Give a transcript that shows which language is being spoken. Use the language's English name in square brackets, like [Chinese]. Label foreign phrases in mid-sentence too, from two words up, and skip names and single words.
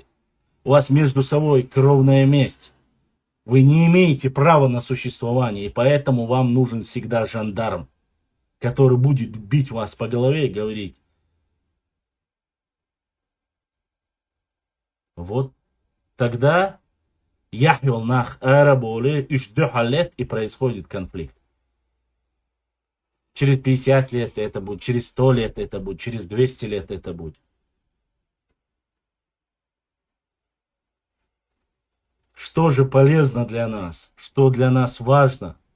[Russian] У вас между собой кровная месть. Вы не имеете права на существование, и поэтому вам нужен всегда жандарм, который будет бить вас по голове и говорить. Вот тогда [Chechen] яхвел нах араболе ишдухалет, [Russian] и происходит конфликт. Через 50 лет это будет, через 100 лет это будет, через 200 лет это будет. Что же полезно для нас? Что для нас важно?